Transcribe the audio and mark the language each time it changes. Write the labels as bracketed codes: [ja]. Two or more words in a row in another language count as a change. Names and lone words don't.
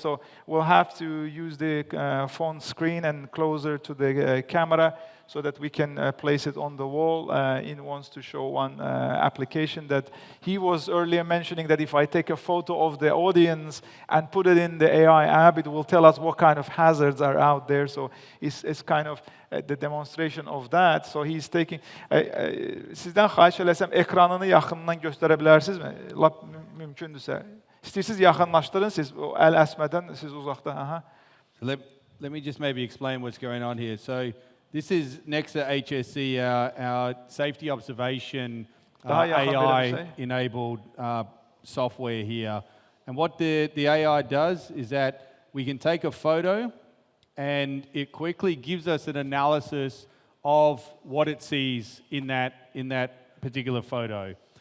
[en] So we'll have to use the phone screen and closer to the camera so that we can place it on the wall. Ian wants to show one application that he was earlier mentioning that if I take a photo of the audience and put it in the AI app, it will tell us what kind of hazards are out there. So it's kind of the demonstration of that. So he's taking... [az] Sizdən xahiş eləsəm, ekranını yaxından göstərə bilərsinizmi? Lap mümkündürsə. İstəyirsiniz yaxınlaşdırın siz, o əl əsmədən siz uzaqda. Aha. [en] Let me just maybe explain what's going on here. So this is Nexa HSC, our safety observation AI-enabled software here. And what the AI does is that we can take a photo and it quickly gives us an analysis of what it sees in that particular photo.